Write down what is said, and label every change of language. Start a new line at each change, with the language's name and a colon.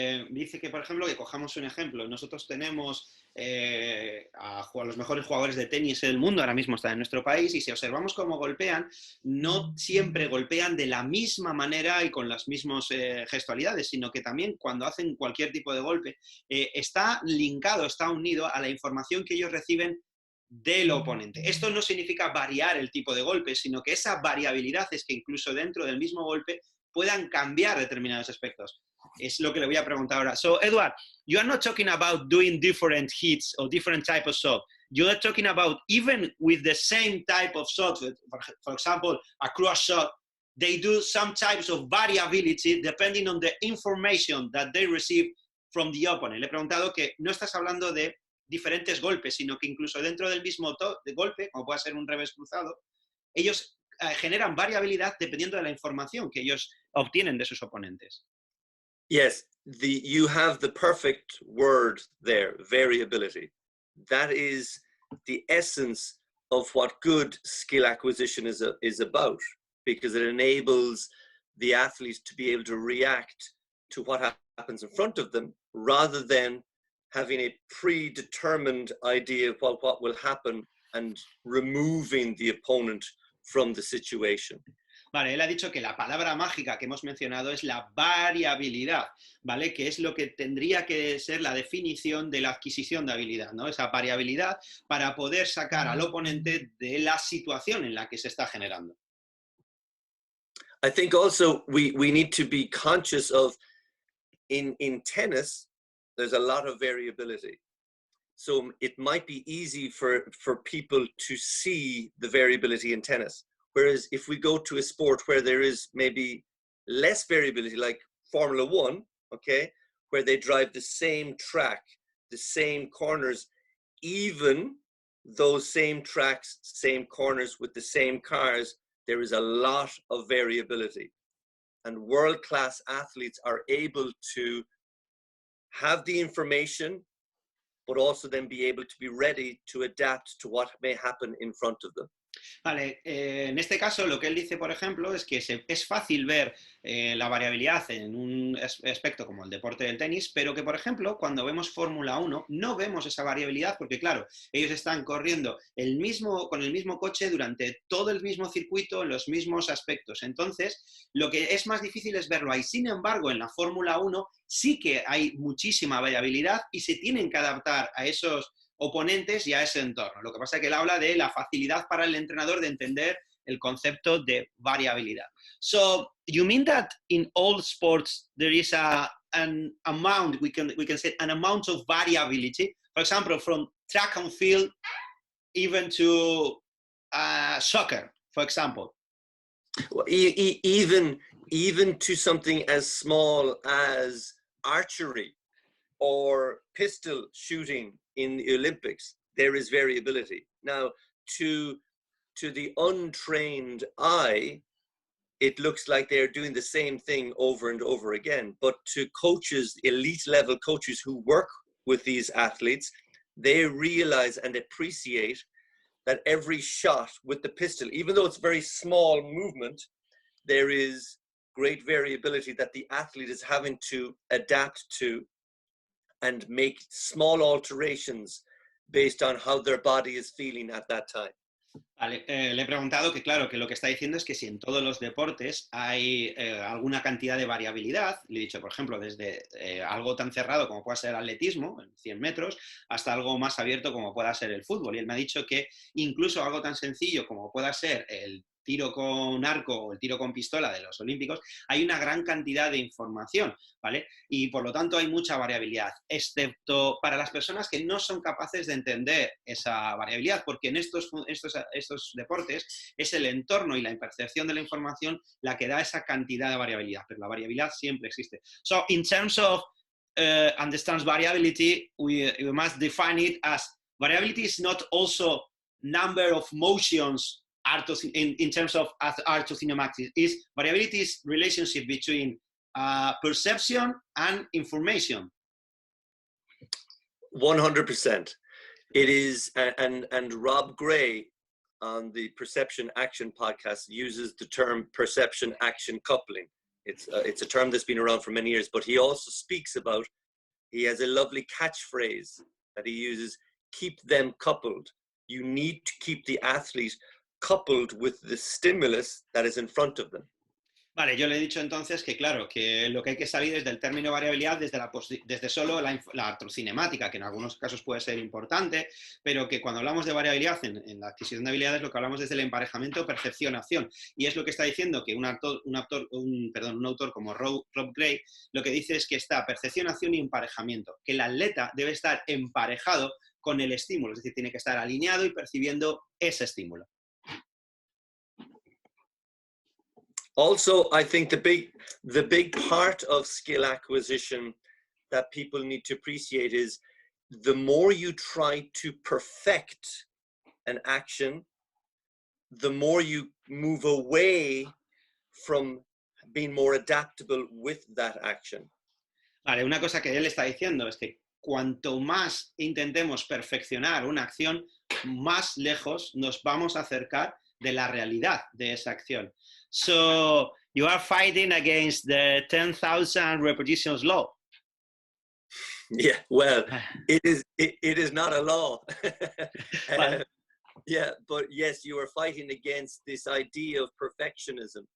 Spanish: dice que, por ejemplo, que cojamos un ejemplo. Nosotros tenemos a los mejores jugadores de tenis del mundo, ahora mismo están en nuestro país, y si observamos cómo golpean, no siempre golpean de la misma manera y con las mismas gestualidades, sino que también cuando hacen cualquier tipo de golpe, está linkado, está unido a la información que ellos reciben del oponente. Esto no significa variar el tipo de golpe, sino que esa variabilidad es que incluso dentro del mismo golpe puedan cambiar determinados aspectos. Es lo que le voy a preguntar ahora.
English: So, Edward, you are not talking about doing different hits or different type of shot. You are talking about even with the same type of shot, for example, a cross shot, they do some types of variability depending on the information that they receive from the opponent.
Spanish: Le he preguntado que no estás hablando de diferentes golpes, sino que incluso dentro del mismo golpe, como puede ser un revés cruzado, ellos generan variabilidad dependiendo de la información que ellos obtienen de sus oponentes.
English: Yes, you have the perfect word there, variability. That is the essence of what good skill acquisition is about, because it enables the athletes to be able to react to what happens in front of them, rather than having a predetermined idea of what will happen and removing the opponent from the situation.
Spanish: Vale, él ha dicho que la palabra mágica que hemos mencionado es la variabilidad, ¿vale? Que es lo que tendría que ser la definición de la adquisición de habilidad, ¿no? Esa variabilidad para poder sacar al oponente de la situación en la que se está generando.
English: I think also we need to be conscious of, in tennis, there's a lot of variability. So it might be easy for people to see the variability in tennis. Whereas if we go to a sport where there is maybe less variability, like Formula One, okay, where they drive the same track, the same corners, even those same tracks, same corners with the same cars, there is a lot of variability. And world-class athletes are able to have the information, but also then be able to be ready to adapt to what may happen in front of them.
Spanish: Vale, en este caso lo que él dice, por ejemplo, es que es fácil ver la variabilidad en un aspecto como el deporte del tenis, pero que, por ejemplo, cuando vemos Fórmula 1 no vemos esa variabilidad porque, claro, ellos están corriendo con el mismo coche durante todo el mismo circuito en los mismos aspectos. Entonces, lo que es más difícil es verlo ahí. Sin embargo, en la Fórmula 1 sí que hay muchísima variabilidad y se tienen que adaptar a esos oponentes y a ese entorno. Lo que pasa es que él habla de la facilidad para el entrenador de entender el concepto de variabilidad.
English: So, you mean that in all sports there is an amount, we can say an amount of variability, for example, from track and field even to soccer, for example? Well, even to something as small as archery. or pistol shooting in the Olympics, there is variability. Now, to the untrained eye, it looks like they're doing the same thing over and over again. But to coaches, elite level coaches who work with these athletes, they realize and appreciate that every shot with the pistol, even though it's very small movement, there is great variability that the athlete is having to adapt to and make small alterations based on how their body is feeling at that time.
Spanish: Vale, le he preguntado que, claro, que lo que está diciendo es que si en todos los deportes hay alguna cantidad de variabilidad, le he dicho, por ejemplo, desde algo tan cerrado como pueda ser el atletismo, en 100 metros, hasta algo más abierto como pueda ser el fútbol. Y él me ha dicho que incluso algo tan sencillo como pueda ser el tiro con arco o el tiro con pistola de los olímpicos, hay una gran cantidad de información, ¿vale? Y por lo tanto hay mucha variabilidad, excepto para las personas que no son capaces de entender esa variabilidad, porque en estos deportes es el entorno y la percepción de la información la que da esa cantidad de variabilidad, pero la variabilidad siempre existe.
English: So, in terms of understands variability, we must define it as variability is not also number of motions in terms of art to cinematics. Is variability is relationship between perception and information. 100%. It is, and Rob Gray on the Perception Action podcast uses the term perception action coupling. It's a term that's been around for many years, but he also speaks about, he has a lovely catchphrase that he uses, keep them coupled. You need to keep the athlete coupled with the stimulus that is in front of them.
Spanish: Vale, yo le he dicho entonces que claro, que lo que hay que salir es del término variabilidad desde solo la artrocinemática, que en algunos casos puede ser importante, pero que cuando hablamos de variabilidad en la adquisición de habilidades, lo que hablamos es del emparejamiento percepción-acción. Y es lo que está diciendo que un autor como Rob Gray, lo que dice es que está percepción, acción y emparejamiento, que el atleta debe estar emparejado con el estímulo, es decir, tiene que estar alineado y percibiendo ese estímulo.
English: Also, I think the big part of skill acquisition that people need to appreciate is the more you try to perfect an action, the more you move away from being more adaptable with that action.
Spanish: Vale, una cosa que él está diciendo es que cuanto más intentemos perfeccionar una acción, más lejos nos vamos a acercar de la realidad de esa acción.
English: So, you are fighting against the 10,000 repetitions law. Yeah, well, it is not a law. Yeah, but yes, you are fighting against this idea of perfectionism.